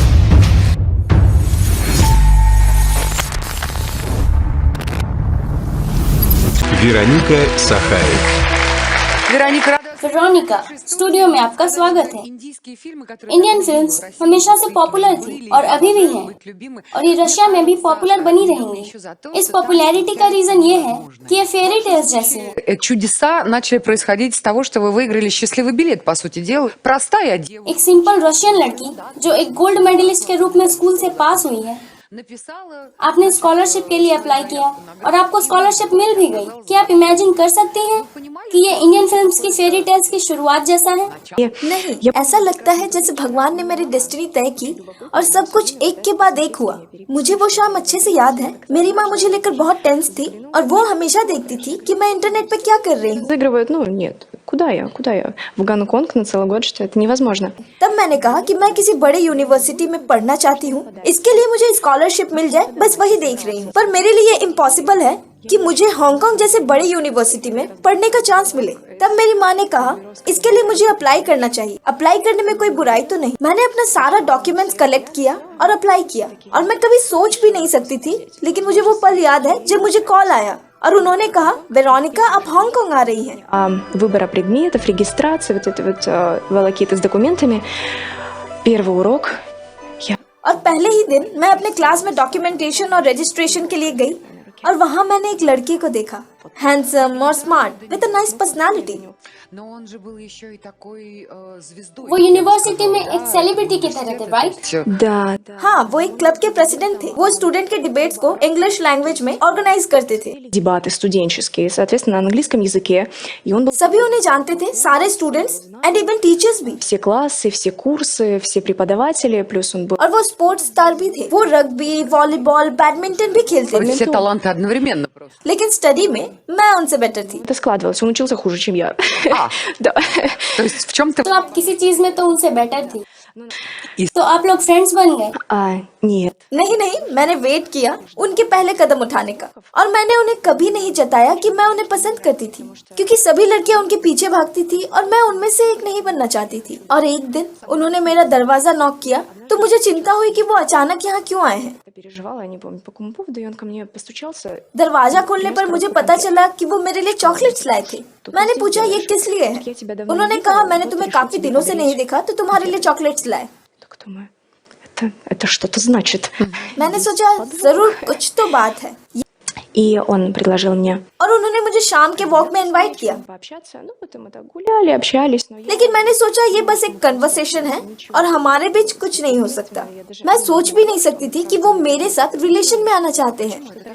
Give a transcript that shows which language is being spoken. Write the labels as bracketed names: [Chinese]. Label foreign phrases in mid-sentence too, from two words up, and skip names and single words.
[Russian] Вероника Сахарик. [Hindi] वेरोनिका स्टूडियो में आपका स्वागत है। [English] Indian films [Hindi] हमेशा से पॉपुलर थी और अभी भी हैं, और ये रशिया में भी पॉपुलर बनी रहेंगी। इस पॉपुलैरिटी का रीजन ये है कि ये [English] fairy tales [Hindi] जैसी है। [Russian] Чудеса начали происходить с того, что вы выиграли счастливый билет, по сути дела. Простая девушка. [Hindi] एक [English] simple Russian [Hindi] लड़की जो एक [English] gold medalist [Hindi] के रूप में स्कूल से पास हुई है, आपने स्कॉलरशिप के लिए अप्लाई किया और आपको स्कॉलरशिप मिल भी गई। क्या आप इमेजिन कर सकते हैं कि ये [English] Indian films [Hindi] की [English] fairy tales [Hindi] की शुरुआत जैसा है? नहीं, ऐसा लगता है जैसे भगवान ने मेरी डेस्टिनी तय की और सब कुछ एक के बाद एक हुआ। मुझे वो शाम अच्छे से याद है। मेरी माँ मुझे लेकर बहुत टेंस थी और वो हमेशा देखती थी कि मैं इंटरनेट पे क्या कर रही हूँ। [Russian] Заигрывают, ну нет, куда я? В Гонконг на целый गод, что это невозможно. [Hindi] तब मैंने कहा कि मैं किसी बड़े यूनिवर्सिटी में पढ़ना चाहती हूँ, इसके लिए मुझे स्कॉलरशिप मिल जाए, बस वही देख रही हूँ। पर मेरे लिए इम्पॉसिबल है कि मुझे हांगकांग जैसे बड़े यूनिवर्सिटी में पढ़ने का चांस मिले। तब मेरी माँ ने कहा इसके लिए मुझे अप्लाई करना चाहिए। अप्लाई करने में कोई बुराई तो नहीं। मैंने अपना सारा [English] documents collect [Hindi] किया और अप्लाई किया, और मैं कभी सोच भी नहीं सकती थी, लेकिन मुझे वो पल याद है जब मुझे कॉल आया और उन्होंने कहा वेरोनिका आप हांगकांग आ रही हैं। [Russian] Выбора предметов, регистрация, вот это вот волокиты с документами. Первый урок. [Hindi] और पहले ही दिन मैं अपने क्लास में डॉक्यूमेंटेशन और रजिस्ट्रेशन के लिए गई, और वहाँ मैंने एक लड़के को देखा, हैंडसम और स्मार्ट [English] with a nice personality. [Russian] Но он же был еще и такой звездой. [Hindi] वो यूनिवर्सिटी में एक सेलिब्रिटी की तरह थे, राइट? [Russian] Да. [Hindi] हाँ, वो एक क्लब के प्रेसिडेंट थे। वो स्टूडेंट के डिबेट्स को [English] English language [Hindi] में ऑर्गेनाइज करते थे। [Russian] Дебаты студенческие, соответственно, на английском языке. И он был [Hindi] सभी उन्हें जानते थे, सारे [English] students and even teachers [Hindi] भी। [Russian] все классы, все कурсы, все преподаватели, плюс он был [Hindi] और वो स्पोर्ट्स स्टार भी थे। वो रग्बी, वॉलीबॉल, बैडमिंटन भी खेलते थे। [Russian] Все таланты одновременно просто. [Hindi] लेकिन स्टडी में मैं उनसे बेटर थी। [Russian] это складывалось. Он учился хуже, чем я. Да. То есть в чем-то... [Hindi] तो आप किसी चीज में तो उनसे बेटर थी, तो आप लोग फ्रेंड्स बन गए। [Russian] Нет. [Hindi] नहीं, मैंने वेट किया उनके पहले कदम उठाने का, और मैंने उन्हें कभी नहीं जताया कि मैं उन्हें पसंद करती थी, क्योंकि सभी लड़कियां उनके पीछे भागती थी और मैं उनमें से एक नहीं बनना चाहती थी। और एक दिन उन्होंने मेरा दरवाजा नॉक किया तो मुझे चिंता हुई कि वो अचानक यहाँ क्यों आए हैं। [Russian] Переживала, я не помню по какому поводу, и он ко мне постучался. [Hindi] दरवाजा खोलने पर मुझे पता चला कि वो मेरे लिए चॉकलेट्स लाए थे। मैंने पूछा ये किस लिए है? उन्होंने कहा मैंने तुम्हें काफी दिनों से नहीं देखा तो तुम्हारे लिए चॉकलेट्स लाए। [Russian] Так думаю, это что-то значит. [Hindi] मैंने सोचा जरूर कुछ तो बात है, [Russian] И он предложил мне [Hindi] और उन्होंने मुझे शाम के वॉक में इनवाइट किया। [Russian] пообщаться. Ну, потом мы так гуляли, общались. Но я... [Hindi] लेकिन मैंने सोचा ये बस एक कन्वर्सेशन है और हमारे बीच कुछ नहीं हो सकता। मैं सोच भी नहीं सकती थी कि वो मेरे साथ रिलेशन में आना चाहते हैं।